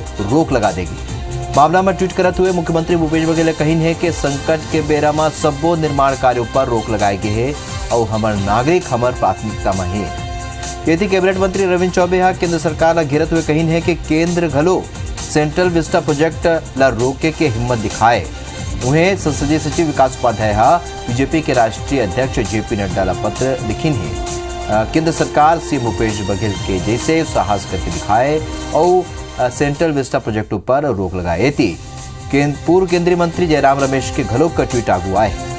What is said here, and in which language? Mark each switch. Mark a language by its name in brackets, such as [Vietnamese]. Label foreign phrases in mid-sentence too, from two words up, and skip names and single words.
[Chhattisgarhi] रोक लगा देगी मामला में ट्वीट करते हुए मुख्यमंत्री भूपेश बघेल कही है कि संकट के बेरा में सब्बो निर्माण कार्यों पर रोक लगाए गए है और हमार नागरिक हमार प्राथमिकता में है यदि कैबिनेट मंत्री रविंद्र चौबे हा केंद्र सरकार ला घेरत हुए कही है कि केंद्र घलो सेंट्रल विस्टा प्रोजेक्ट ला रोके के हिम्मत दिखाए उन्हें संसदीय सचिव विकास उपाध्याय हा बीजेपी के राष्ट्रीय अध्यक्ष जेपी नड्डा ला पत्र लिखी है केंद्र सरकार सीएम भूपेश बघेल के जैसे साहस करके दिखाए और सेंट्रल विस्टा प्रोजेक्ट पर रोक लगाए थी पूर्व केंद्रीय मंत्री जयराम रमेश के घलोक का ट्वीट आगू आए